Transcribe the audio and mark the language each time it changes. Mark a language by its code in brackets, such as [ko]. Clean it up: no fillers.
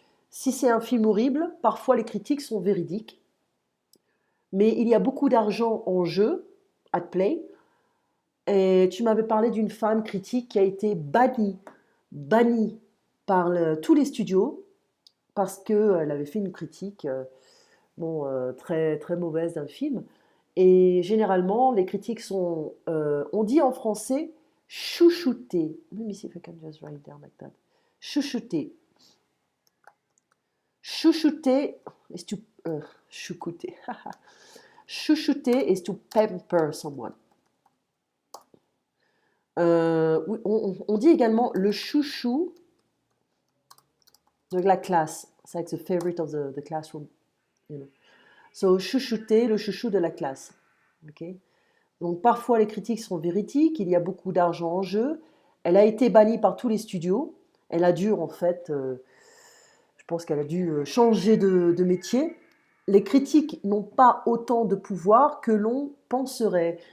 [fr] Si c'est un film horrible, parfois les critiques sont véridiques, mais il y a beaucoup d'argent en jeu, at play, et tu m'avais parlé d'une femme critique qui a été bannie par tous les studios parce qu'elle avait fait une critique très, très mauvaise d'un film. Et généralement, les critiques sont, on dit en français, chouchouter. [en] Let me see if I can just write it down like that. Chouchouter. Chouchouter is to, choucouter. Chouchouter is to pamper someone. [fr] Oui, on dit également le chouchou de la classe. C'est [en] like the favorite of the classroom, you know. So, chouchouter, [fr] le chouchou de la classe. [en] Ok. [fr] Donc, parfois, les critiques sont véridiques, il y a beaucoup d'argent en jeu. Elle a été bannie par tous les studios. Elle a dû, en fait, je pense qu'elle a dû changer de métier. Les critiques n'ont pas autant de pouvoir que l'on penserait.